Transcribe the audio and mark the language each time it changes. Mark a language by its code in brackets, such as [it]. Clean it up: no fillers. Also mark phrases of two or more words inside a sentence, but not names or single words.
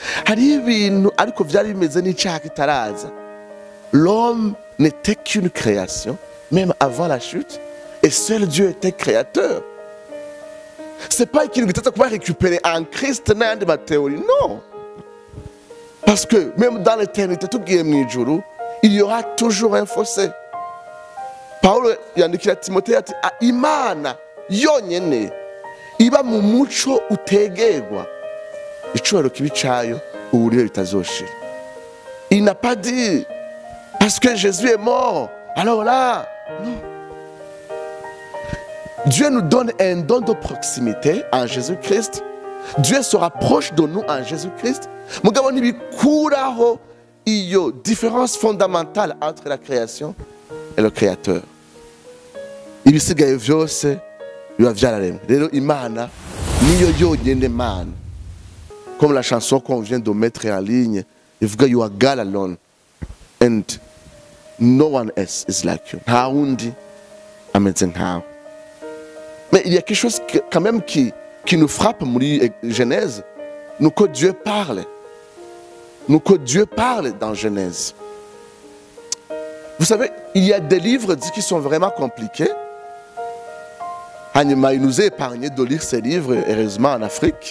[rn] Hari ibintu ariko vyari bimeze n'icyaha kitaraza. [fr] L'homme n'était qu'une création, même avant la chute, et seul Dieu était créateur. C'est pas [rn] ikintu gitata kuba [fr] récupérer en Christ [rn] n'ayandi mathéorie, non. [fr] Parce que même dans l'éternité, [rn] tugiye mu ijuru, [fr] il y aura toujours un fossé. [rn] Paulo yandikira Timoteyo ati Imana yonyene iba mu muco utegerwa icubahiro kibi cayo uburyo bitazoshira. [fr] Il n'a pas dit parce que Jésus est mort, alors là, non. Dieu nous donne un don de proximité en Jésus-Christ. Dieu se rapproche de nous en Jésus-Christ. [rn] Mugabo ntibikuraho iyo [fr] différence fondamentale entre la création et le Créateur. [rn] Ibisigaye vyose biba vyararemwe. Rero Imana niyo yonyene Mana. [fr] Comme la chanson qu'on vient de mettre en ligne, [en] ivuga you are God alone and no one else is like you. [rn] Nta wundi ameze nkawe. [fr] Mais il y a quelque chose quand même qui nous frappe muri Genèse, nous que Dieu parle. Nous que Dieu parle dans Genèse. Vous savez, il y a des livres qui sont vraiment compliqués. Hanima, il nous a épargné de lire ces livres, heureusement, en Afrique.